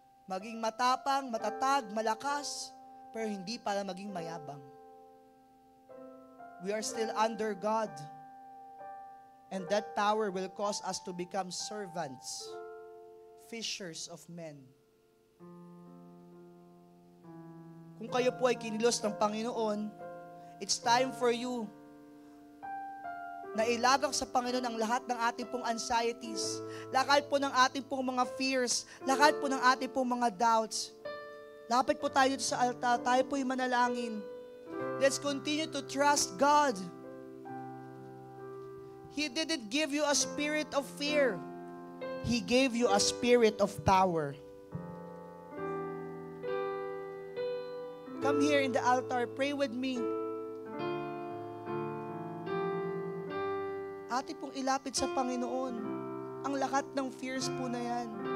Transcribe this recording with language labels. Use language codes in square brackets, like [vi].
[tl] Maging matapang, matatag, malakas, pero hindi para maging mayabang. [en] We are still under God. And that power will cause us to become servants, fishers of men. [tl] kung kayo po ay kinilos ng Panginoon, [en] it's time for you [tl] na ilagak sa Panginoon ang lahat ng ating pong anxieties, lahat po ng ating pong mga fears, lahat po ng ating pong mga doubts. Lapit po tayo dito sa altar, tayo po yung manalangin. [en] Let's continue to trust God. He didn't give you a spirit of fear. He gave you a spirit of power. Come here in the altar, pray with me. [tl] Atin pong ilapit sa Panginoon ang lahat ng fears po na yan.